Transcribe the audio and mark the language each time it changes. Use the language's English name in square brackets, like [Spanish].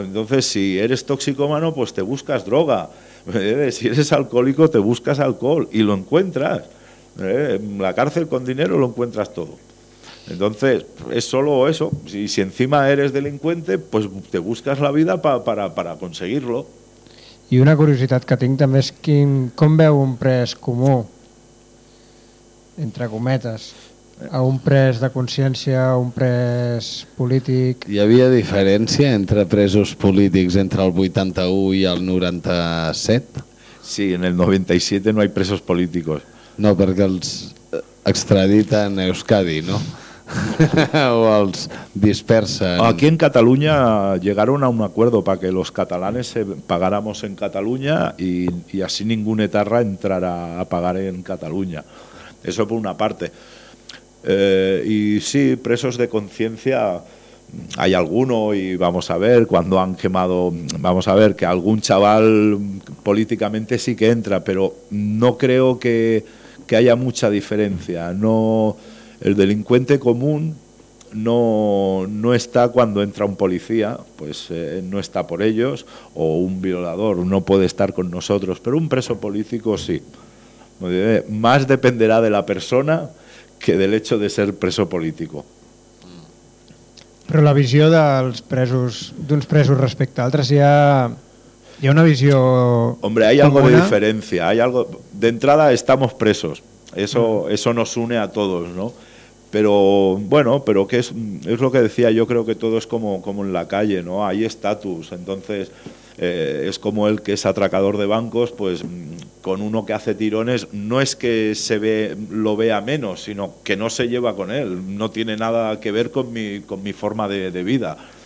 [Spanish] Entonces, si eres toxicómano, pues te buscas droga. Si eres alcohólico, te buscas alcohol y lo encuentras. En la cárcel con dinero lo encuentras todo. Entonces, es solo eso. Si encima eres delincuente, pues te buscas la vida para conseguirlo. [Catalan] I una curiositat que tinc també és com veu un pres comú, entre cometes, a un pres de consciència, a un pres polític... Hi havia diferència entre presos polítics entre el 81 i el 97? Sí, en el 97 no hi ha presos polítics. No, perquè els extraditen a Euskadi, no? O els dispersen. [Spanish] Aquí en Cataluña llegaron a un acuerdo para que los catalanes pagáramos en Cataluña y así ningún etarra entrara a pagar en Cataluña. Eso por una parte. Y sí, presos de conciencia hay alguno, y vamos a ver cuando han quemado, vamos a ver que algún chaval políticamente sí que entra, pero no creo que haya mucha diferencia. No. El delincuente común no está cuando entra un policía, pues no está por ellos, o un violador no puede estar con nosotros, pero un preso político sí. Más dependerá de la persona que del hecho de ser preso político. [Catalan] Però la visió dels presos, d'uns presos respecte a altres, hi ha una visió... [Spanish] Hombre, hay alguna... algo de diferencia, hay algo... De entrada estamos presos, eso nos une a todos, ¿no? Pero bueno, pero que es lo que decía, yo creo que todo es como en la calle, ¿no? Hay estatus, entonces es como el que es atracador de bancos, pues con uno que hace tirones no es que lo vea menos, sino que no se lleva con él, no tiene nada que ver con mi forma de vida.